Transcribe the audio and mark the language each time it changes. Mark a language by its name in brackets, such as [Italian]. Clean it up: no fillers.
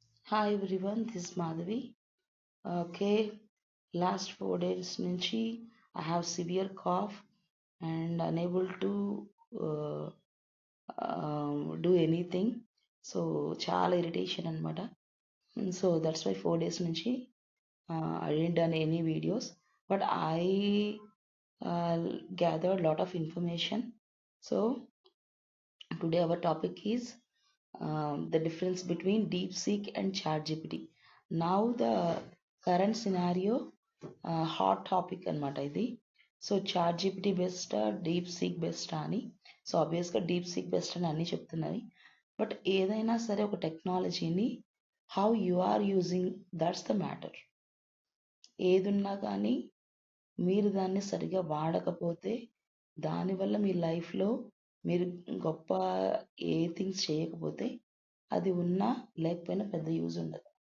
[English] Hi everyone, this is Madhavi. Okay, last 4 days [Telugu] nunchi [English] I have severe cough and unable to uh, do anything. [Telugu] So చాలా irritation అనమాట. [English] So that's why 4 days [Telugu] nunchi [English] I didn't done any videos, but I uh, gathered lot of information. So today our topic is the difference between DeepSeek and ChatGPT. Now the current scenario, hot topic [Telugu] అనమాట ఇది. [English] so ChatGPT best, DeepSeek best [Telugu] అని. [English] so ఆబ్వియస్గా DeepSeek best [Telugu] అని అన్నీ చెప్తున్నది. [English] but [Telugu] ఏదైనా సరే ఒక [English] టెక్నాలజీని how you are using, that's the matter. [Telugu] ఏదున్నా కానీ మీరు దాన్ని సరిగా వాడకపోతే దానివల్ల మీ లైఫ్లో మీరు గొప్ప ఏ థింగ్స్ చేయకపోతే అది ఉన్నా లేకపోయినా పెద్ద యూజ్ ఉండదు.